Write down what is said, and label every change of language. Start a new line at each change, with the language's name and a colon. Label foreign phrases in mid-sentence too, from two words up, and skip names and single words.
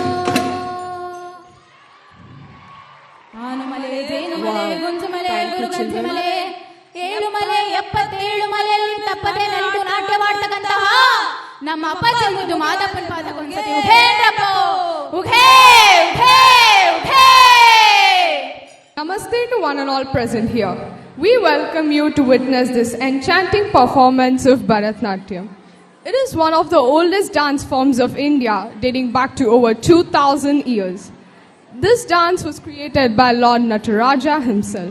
Kannada: ಆನುಮಲೆ ಜೇನುಮಲೆ ಗುಂಜುಮಲೆ ಗುರುಗಂಜಿಮಲೆ 7 ಮಲೆ 77 ಮಲೆಯಲ್ಲಿ ತಪ್ಪದೆ ನಲಿದು ನಾಟ್ಯವಾಡ್ತಕ್ಕಂತಹ ನಮ್ಮ ಅಪ್ಪಾಜಿ ಮುದ್ದು ಮಾದಪ್ಪನ ಪಾದಕ್ಕೊಂದ್ಸತಿ ಉಘೇಂದ್ರಪ್ಪ ಉಘೇ ಉಘೇ ಉಘೇ
English: Namaste to one and all present here. We welcome you to witness this enchanting performance of Bharatnatyam. It is one of the oldest dance forms of India, dating back to over 2,000 years. This dance was created by Lord Nataraja himself.